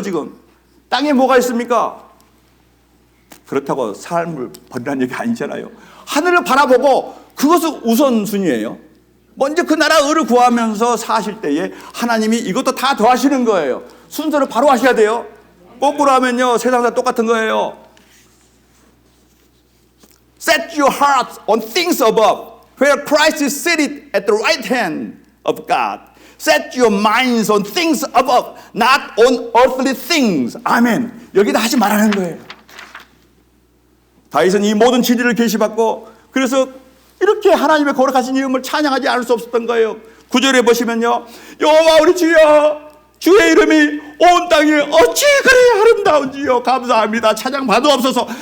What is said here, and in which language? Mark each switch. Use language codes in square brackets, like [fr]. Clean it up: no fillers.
[ko] 지금 땅에 뭐가 있습니까? 그렇다고 삶을 버리라는 얘기 아니잖아요. 하늘을 바라보고 그것은 우선순위예요. 먼저 그 나라 의를 구하면서 사실 때에 하나님이 이것도 다 더하시는 거예요. 순서를 바로 하셔야 돼요. 거꾸로 하면요 세상 다 똑같은 거예요. [en] Set your hearts on things above, where Christ is seated at the right hand of God. Set your minds on things above, not on earthly things. [ko] 아멘. 여기다 하지 말라는 거예요. 다윗은 이 모든 진리를 계시받고 그래서 이렇게 하나님의 거룩하신 이름을 찬양하지 않을 수 없었던 거예요. 9절에 보시면요, 여호와 우리 주여, 주의 이름이 온 땅에 어찌 그리 아름다운지요. 감사합니다. 찬양 받으옵소서.